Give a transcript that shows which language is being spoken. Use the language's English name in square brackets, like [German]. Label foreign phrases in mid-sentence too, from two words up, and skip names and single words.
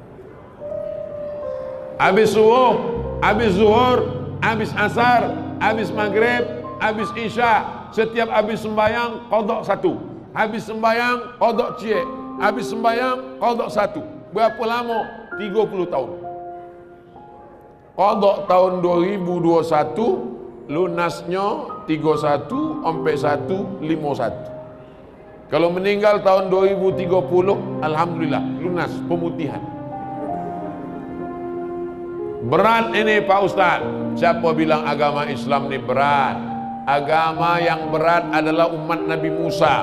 [Indonesian] Habis subuh, habis zuhur, habis asar, habis maghrib, habis isya, setiap habis sembahyang qadha' satu. Habis sembahyang qadha' cie. Habis sembahyang qadha' satu. Berapa lama? 30 tahun. Qadha' tahun 2021, lunasnya 31 sampai 151. Kalau meninggal tahun 2030, alhamdulillah lunas pemutihan. Berat ini Pak Ustaz. Siapa bilang agama Islam ini berat? Agama yang berat adalah umat Nabi Musa.